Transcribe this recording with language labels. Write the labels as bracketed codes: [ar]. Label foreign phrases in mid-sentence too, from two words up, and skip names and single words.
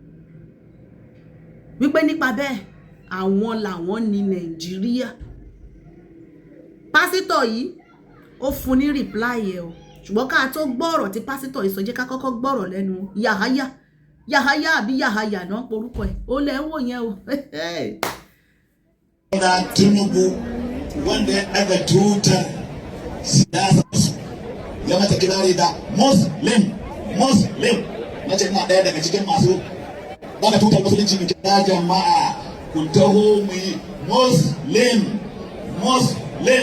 [yo] wípé nípa bẹ́ẹ̀ àwọn làwọn ní Nàìjíríà pásítọ̀ yìí ó fún ní reply ẹ̀ o ṣùgbọ́n ká tó gbọ́ ọ̀rọ̀ tí pásítọ̀ yìí sọ jẹ́ ká kọ́kọ́ gbọ́rọ̀ lẹ́nu Yahaya àbí Yahaya náà porúkọ ẹ̀ ó lẹ́ ń wò yẹn o. [ha] Tinubu wanda ya daga tutar siyasa ya mata kirari da Muslim na ce ina ɗaya daga cikin masu daga tutar musulunci mai kira jama'a ku taho mu yi Muslim